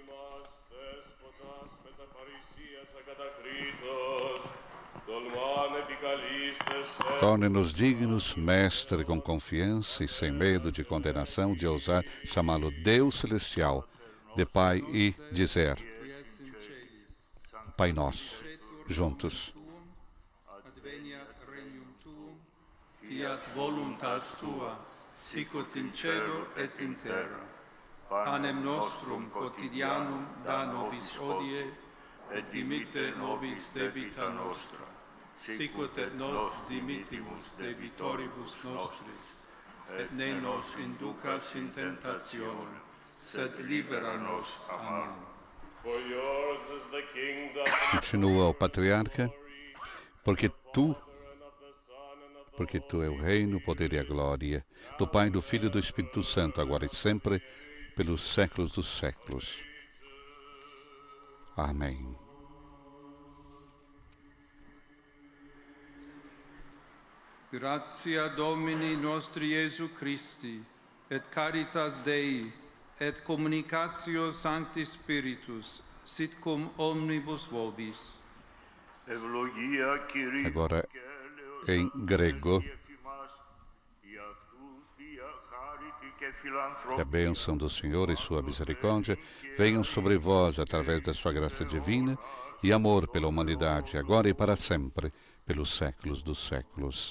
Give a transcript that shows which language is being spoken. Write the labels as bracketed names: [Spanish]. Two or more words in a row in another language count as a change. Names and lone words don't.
[Portuguese] Torne-nos dignos, Mestre, com confiança e sem medo de condenação, de ousar chamá-lo Deus Celestial, de Pai e dizer: Pai Nosso, juntos. [Latin] Fiat voluntas tua, sicut in cielo et in terra. Panem nostrum quotidianum da nobis hodie, et dimitte nobis debita nostra, sicut et nos dimittimus debitoribus nostris, et ne nos inducas in tentationem, sed libera nos a malo. [English] For yours is the kingdom, [Portuguese] Continua o patriarca, porque tu é o reino, o poder e a glória do Pai, do Filho e do Espírito Santo, agora e sempre, pelos séculos dos séculos. Amém. [Latin] Gratia Domini nostri Iesu Christi, et caritas Dei, et communicatio Sancti Spiritus, sit cum omnibus vobis. [Greek] Ευλογία Κυρίου [Portuguese] Agora [Greek] και έλεος [Portuguese] em grego, [Greek] εμάς, η αυτού θεία χάριτη και [Portuguese] que a [Greek] φιλανθρωπία [Portuguese] bênção do Senhor e sua misericórdia venham sobre vós através da sua graça divina e amor pela humanidade, agora e para sempre, pelos séculos dos séculos.